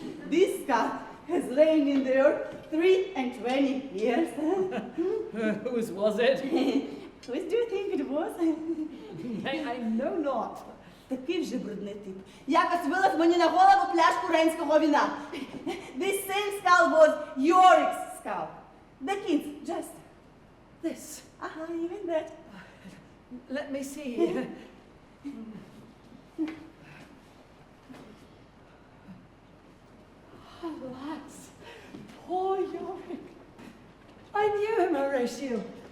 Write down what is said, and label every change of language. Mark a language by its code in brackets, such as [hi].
[en] This skull has lain in the earth 23 years. Whose was it? Whose do you think it was? I know not. [uk] Такий вже брудний тип. Якось вилив мені на голову пляшку рейнського віна. [en] This same skull was Yorick's skull. The king's just. This. Even that. Let me see. Alas, poor Yorick. I knew him, Horatio.